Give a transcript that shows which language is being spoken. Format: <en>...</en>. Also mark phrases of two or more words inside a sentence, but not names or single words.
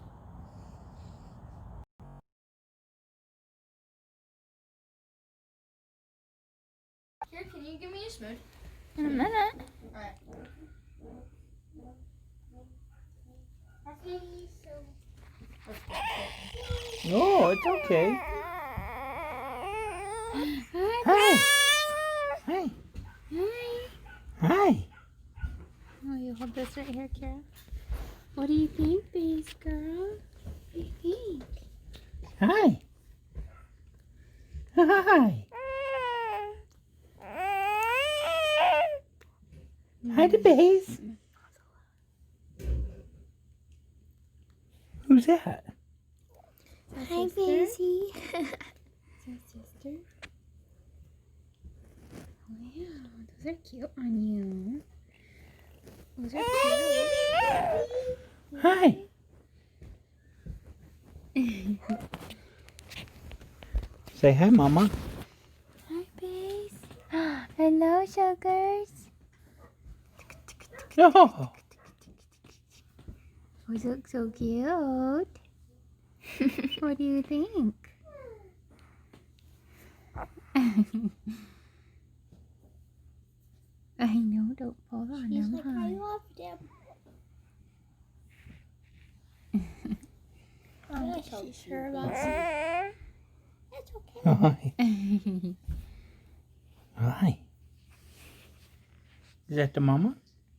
<en>Here, can you give me a spoon? In a minute. Alright. No, it's okay. Hi. Hi. Hi. Hi. Hi. Oh, you hold this right here, Kara. What do you think, Bais girl? What do you think? Hi. Hi. Hi to Bais. Who's that? Hi, Basie. Is that sister? Wow, those are cute on you. Those are cute. Hi. Say hi, Mama. Hi, Bais. Hello, sugars. Oh. You look so cute. What do you think? I know, don't fall on She's them, like, huh? I love them. I'm not so sure about that. That's okay. Hi. Hi. Is that the Mama?</en>